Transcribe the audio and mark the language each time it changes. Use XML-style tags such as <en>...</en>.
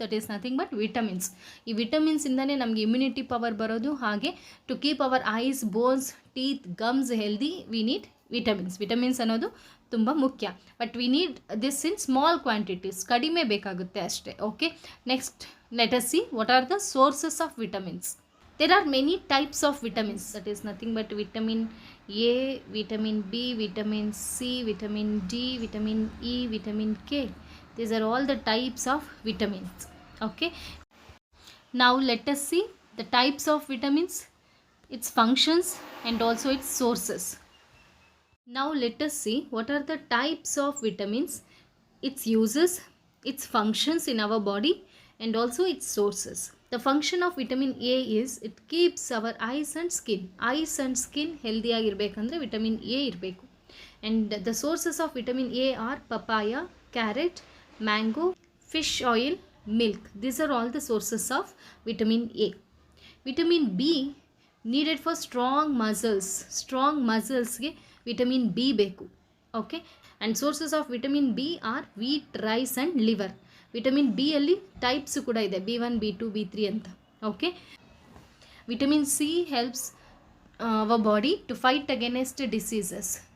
<en>That is nothing but vitamins.</en> <kn>ಈ ವಿಟಮಿನ್ಸಿಂದನೇ ನಮಗೆ immunity power ಬರೋದು.</kn> <en>ಹಾಗೆ to keep our eyes, bones, teeth, gums healthy we need vitamins</en> <kn>ಅನ್ನೋದು ತುಂಬ ಮುಖ್ಯ.</kn> <en>but we need this in small quantities,</en> <kn>ಕಡಿಮೆ ಬೇಕಾಗುತ್ತೆ ಅಷ್ಟೇ.</kn> <en>Okay, next let us see what are the sources of vitamins. There are many types of vitamins, that is nothing but vitamin A, vitamin B, vitamin C, vitamin D, vitamin E, vitamin K. These are all the types of vitamins. Okay, now let us see the types of vitamins, its functions and also its sources. Now let us see what are the types of vitamins, its uses, its functions in our body and also its sources. The function of vitamin A is it keeps our eyes and skin healthy</en> <kn>ಆಗಿರಬೇಕಂದ್ರೆ vitamin A ಇರಬೇಕು.</kn> <en>and the sources of vitamin A are papaya, carrot, mango, fish oil, milk. These are all the sources of vitamin A. Vitamin B needed for strong muscles</en> <kn>ಗೆ vitamin B ಬೇಕು.</kn> <en>okay, and sources of vitamin B are wheat, rice and liver.</en> <kn>Vitamin B ಅಲ್ಲಿ types ಕೂಡ ಇದೆ, B1, B2, B3 ಅಂತ.</kn> <en>Okay, vitamin C helps our body to fight against diseases.</en>